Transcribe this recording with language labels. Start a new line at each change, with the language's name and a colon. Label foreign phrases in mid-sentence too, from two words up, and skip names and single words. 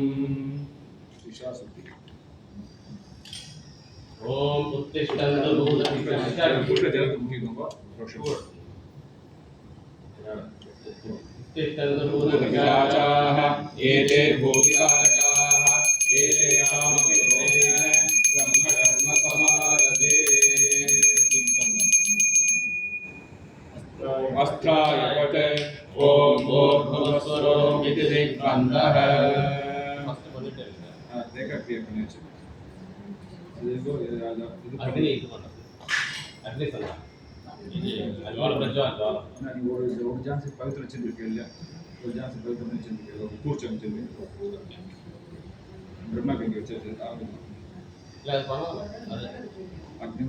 Sanskrit: ओम उत्तिष्ठन्तु भूतविकाराः एते भूतिकारकाः एते ब्रह्मकर्मसमारभे अस्त्राय पटे ओम भूर्भुवस्वरों इति दिग्बन्धः। अग्नि अग्नि सला ज्वाला प्रज्वल ज्वाला
Tamil: நான் ஒரு ஜான்சி பவித்ர வச்சிருக்கேன் இல்ல ஒரு ஜான்சி பவித்ர வச்சிருக்கேன் ஒரு கூர்ச்சம் வச்சிருக்கேன் பிரம்மா கங்கை வச்சிருக்கேன் இல்ல அது பரவாயில்லை அது அக்னி